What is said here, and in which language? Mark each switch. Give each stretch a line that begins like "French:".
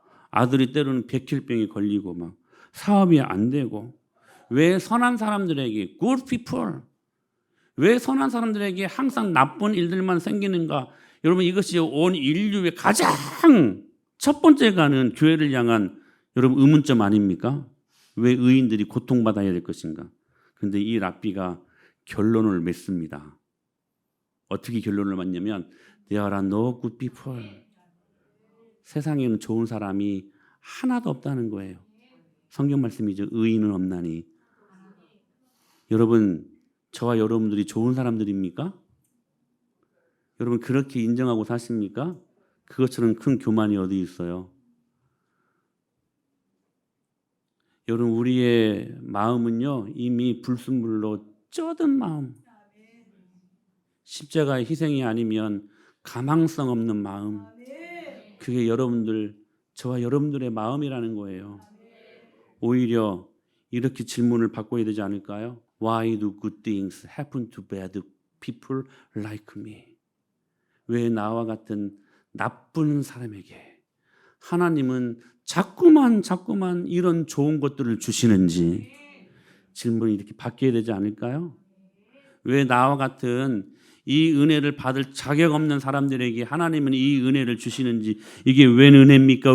Korean: 아들이 때로는 백혈병이 걸리고 막 사업이 안 되고, 왜 선한 사람들에게
English: good people,
Korean: 왜 선한 사람들에게 항상 나쁜 일들만 생기는가? 여러분 이것이 온 인류의 가장 첫 번째 가는 교회를 향한 여러분 의문점 아닙니까? 왜 의인들이 고통받아야 될 것인가? 그런데 이 랍비가 결론을 맺습니다. 어떻게 결론을 맺냐면
English: There are no good people.
Korean: 세상에는 좋은 사람이 하나도 없다는 거예요. 성경 말씀이죠. 의인은 없나니. 여러분, 저와 여러분들이 좋은 사람들입니까? 여러분 그렇게 인정하고 사십니까? 그것처럼 큰 교만이 어디 있어요? 여러분 우리의 마음은요 이미 불순물로 쩌든 마음, 십자가의 희생이 아니면 가망성 없는 마음, 그게 저와 여러분들의 마음이라는 거예요. 오히려 이렇게 질문을 바꿔야 되지 않을까요?
English: Why do good things happen to bad people like me?
Korean: 왜 나와 같은 나쁜 사람에게 하나님은 자꾸만 이런 좋은 것들을 주시는지 질문이 이렇게 바뀌어야 되지 않을까요? 왜 나와 같은 이 은혜를 받을 자격 없는 사람들에게 하나님은 이 은혜를 주시는지, 이게 웬 은혜입니까?